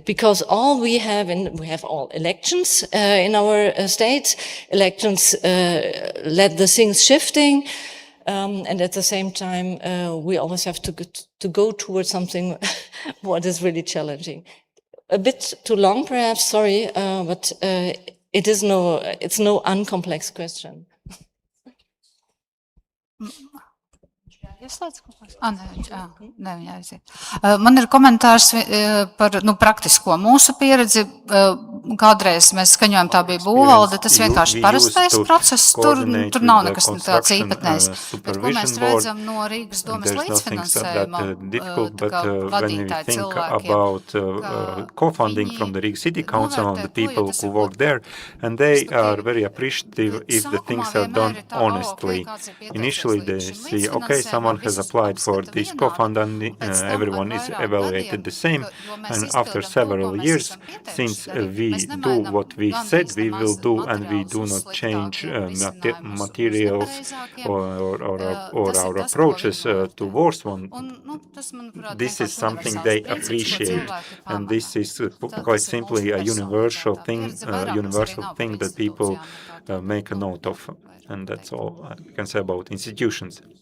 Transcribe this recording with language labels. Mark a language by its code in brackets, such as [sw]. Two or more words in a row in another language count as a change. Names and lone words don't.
[en] Because all we have all elections, in our states, elections, let the things shifting. And at the same time, we always have to go towards something what is really challenging. A bit too long, perhaps. Sorry, but it's no uncomplex question. [lv] Man ir komentārs par praktisko mūsu pieredzi. Kādreiz mēs skaņojam, tā bija būvvalde, tas vienkārši parastais process, tur nav nekas tāds īpatnējs. Bet ko mēs redzam no Rīgas domes līdzfinansējuma, kā vadītāji cilvēkiem, [en] co-funding from the Riga City Council and the people who work there, and they are very appreciative if the things are done honestly. Initially they see, okay, someone has applied for this co-fund and everyone is evaluated the same, and after several years, since we do what we said we will do and we do not change materials or our approaches towards one, this is something they appreciate, and this is quite simply a universal thing that people make a note of, and that's all I can say about institutions.